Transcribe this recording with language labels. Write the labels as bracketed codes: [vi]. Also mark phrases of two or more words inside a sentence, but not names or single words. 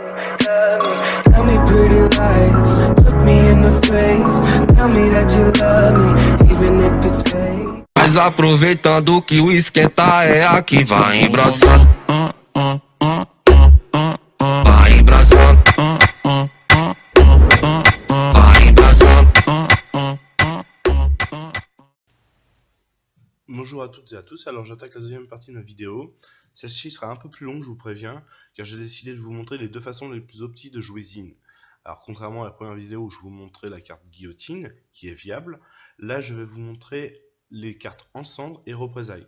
[en] love me. Tell me pretty lies, look me in the face. Tell me that you love me, even if it's fake. [pt] Mas aproveitando que o esquenta é aqui, vai embraçando. Vai embraçando. Vai embraçando. [fr] Bonjour à toutes et à tous, alors j'attaque la deuxième partie de ma vidéo. Celle-ci sera un peu plus longue, je vous préviens, car j'ai décidé de vous montrer les deux façons les plus optiques de jouer Zin. Alors contrairement à la première vidéo où je vous montrais la carte guillotine, qui est viable, là je vais vous montrer les cartes Encendre et Représailles.